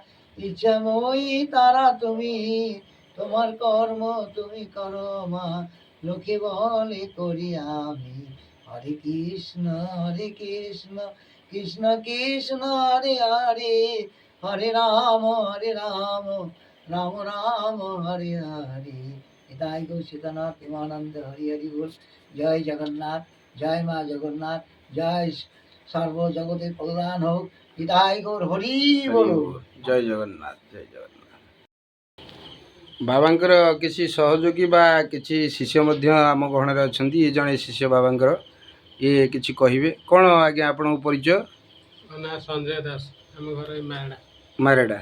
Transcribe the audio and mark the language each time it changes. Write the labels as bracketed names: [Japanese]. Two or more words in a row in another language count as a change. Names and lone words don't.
[Bangla] ইচ্ছাময়ী তারা তুমি, তোমার কর্ম তুমি করো মা, লোকে বলে করি আমি হরে কৃষ্ণ কৃষ্ণ কৃষ্ণ হরে হরে হরে রাম রাম রাম হরে হরে। তাই গো সীতানাথ প্রেমানন্দ হরি হরি বল। জয় জগন্নাথ, জয় মা জগন্নাথ, জয় সর্বজগতের কল্যাণ হোক। বিদায় গৌর হরি বল। [Odia] ଜୟ ଜଗନ୍ନାଥ ଜୟ ଜଗନ୍ନାଥ। ବାବାଙ୍କର କିଛି ସହଯୋଗୀ ବା କିଛି ଶିଷ୍ୟ ମଧ୍ୟ ଆମ ଗହଣରେ ଅଛନ୍ତି। ଇଏ ଜଣେ ଶିଷ୍ୟ ବାବାଙ୍କର, ଇଏ କିଛି କହିବେ। କ'ଣ ଆଜ୍ଞା ଆପଣଙ୍କ ପରିଚୟ? ମୋ ନାଁ ସଞ୍ଜୟ ଦାସ, ଆମ ଘର ଏଇ ମାରଡ଼ା। ମାରେଡ଼ା।